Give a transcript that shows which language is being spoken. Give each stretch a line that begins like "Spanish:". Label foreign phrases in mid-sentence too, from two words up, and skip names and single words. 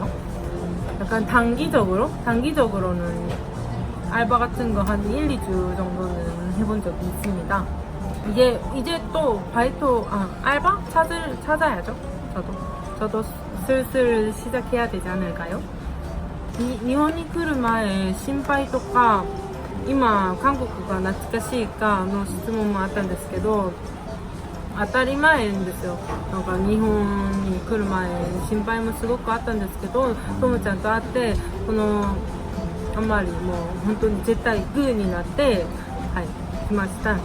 Korean: 약간 단기적으로는 알바 같은 거 한 1, 2주 정도는 해본 적이 있습니다. 이제 또 바이토, 알바 찾아야죠. 저도 슬슬 시작해야 되지 않을까요?
Japanese: 일본에 来る前心配とか今韓国が懐かしいかの質問もあったんですけど、当たり前ですよ。なんか日本に来る前心配もすごくあったんですけど、ともちゃんと会ってあんまりもう本当に絶対グーになって来ました。